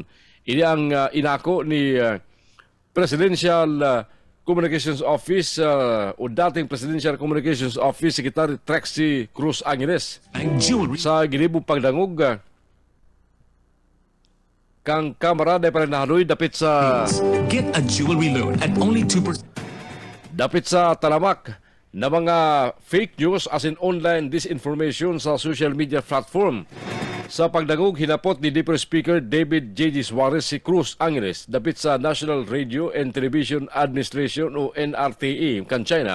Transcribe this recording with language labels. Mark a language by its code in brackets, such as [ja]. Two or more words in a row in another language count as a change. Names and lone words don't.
[bik] Ini ang inako ni Presidential Communications Office o dating Presidential Communications Office Secretary Trexie Cruz Angeles sa ginibong pagdangog kang kamarada pa rin nahaloy dapit sa [en] Get a jewelry loan at only 2%. [bik] dapit sa talamak na mga [en] fake news [bik] as in [en] online disinformation [bik] sa [en] social media platform. [bik] Sa pagdangog, hinapot ni Deputy Speaker David J.G. Suarez si Cruz Angeles dapit sa National Radio and Television Administration o NRTE kan China.